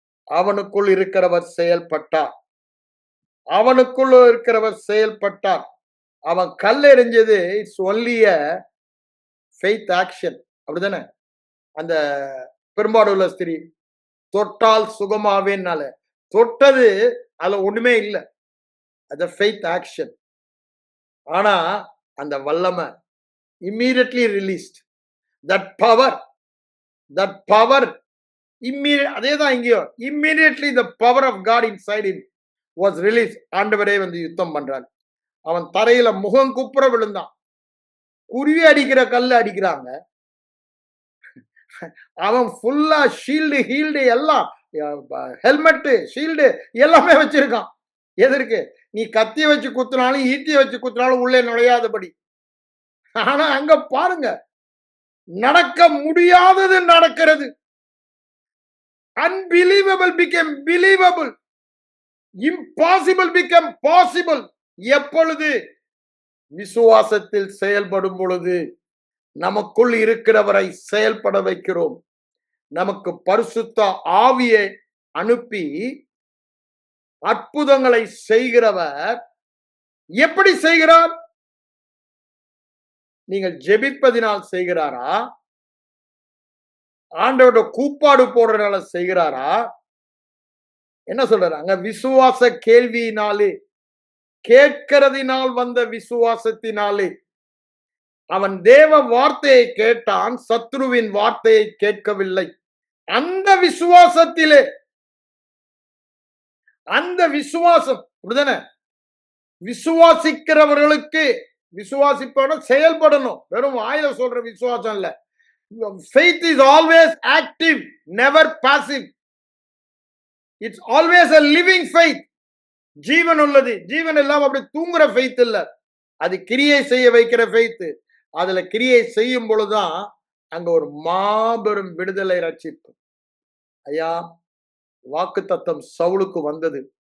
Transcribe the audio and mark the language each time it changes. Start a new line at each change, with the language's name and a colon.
Tamil: அவனுக்குள் இருக்கிறவர் செயல்பட்டார், அவனுக்குள்ள இருக்கிறவர் செயல்பட்டார். அவன் கல் எறிஞ்சது
English: it's only a faith action,
Tamil: அப்படிதானே? அந்த பெரும்பாடுள்ள ஸ்திரீ தொட்டால் சுகமாவேனால தொட்டது, அதுல ஒண்ணுமே இல்லை, அது
English: Faith action.
Tamil: ஆனா அந்த வல்லமை
English: immediately released, that power, that power immediate.
Tamil: அதேதான் இங்கேயோ,
English: immediately the power of God inside him was released.
Tamil: ஆண்டவரே வந்து யுத்தம் பண்றாங்க. அவன் தரையில முகம் குப்புற விழுந்தான். குருவி அடிக்கிற கல்லு அடிக்கிறாங்க, அவன் ஃபுல்லா ஷீல்டு ஹீல்டு எல்லாம், ஹெல்மெட் ஷீல்டு எல்லாமே வச்சிருக்கான். எதற்கு? நீ கத்திய வச்சு குத்துனாலும் ஈட்டிய வச்சு குத்துனாலும் உள்ளே நுழையாதபடி. ஆனா அங்க பாருங்க, நடக்க முடியாதது நடக்கிறது.
English: Unbelievable became believable, impossible became possible.
Tamil: எப்பொழுது? விசுவாசத்தில் செயல்படும் பொழுது. நமக்குள் இருக்கிறவரை செயல்பட வைக்கிறோம். நமக்கு பரிசுத்த ஆவியை அனுப்பி அற்புதங்களை செய்கிறவர். எப்படி செய்கிறார்? நீங்கள் ஜெபிப்பதினால் செய்கிறாரா? ஆண்டவரோட கூப்பாடு போடுறதுனால செய்கிறாரா? என்ன சொல்றாரு அங்க? விசுவாச கேள்வியினாலே, கேட்கிறதினால் வந்த விசுவாசத்தினாலே. அவன் தேவ வார்த்தையை கேட்டான், சத்ருவின் வார்த்தையை கேட்கவில்லை. அந்த விசுவாசத்திலே, அந்த விசுவாசம், அப்படிதானே? விசுவாசிக்கிறவர்களுக்கு, விசுவாசிப்பவன செயல்படணும், வெறும் வாயில சொல்ற விசுவாசம் இல்ல.
English: Faith is always active, never passive. It's always a living faith.
Tamil: ஜீவன் உள்ளது, ஜீவன் எல்லாம் அப்படி தூங்குற faith இல்ல, அது கிரியை செய்ய வைக்கிற faith. அதுல கிரியை செய்யும் பொழுதுதான் அங்க ஒரு மாபெரும் விடுதலை, ரட்சிப்பு. ஐயா, வாக்குத்தத்தம் சவுலுக்கு வந்தது.